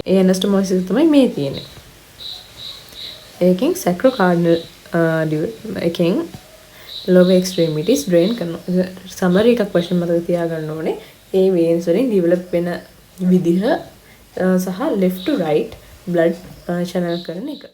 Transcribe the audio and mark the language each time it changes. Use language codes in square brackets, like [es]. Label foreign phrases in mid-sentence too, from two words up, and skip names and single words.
[si] ඒ anastomosis තමයි මේ තියෙන්නේ. ඒකෙන් sacrocardinal එකෙන් [en] lower extremities [si] drain කරනවා. summary එකක් වශයෙන් මතක තියාගන්න ඕනේ. ඒ veins වලින් develop වෙන විදිහ සහ [en] left to right blood channel [si] කරන එක.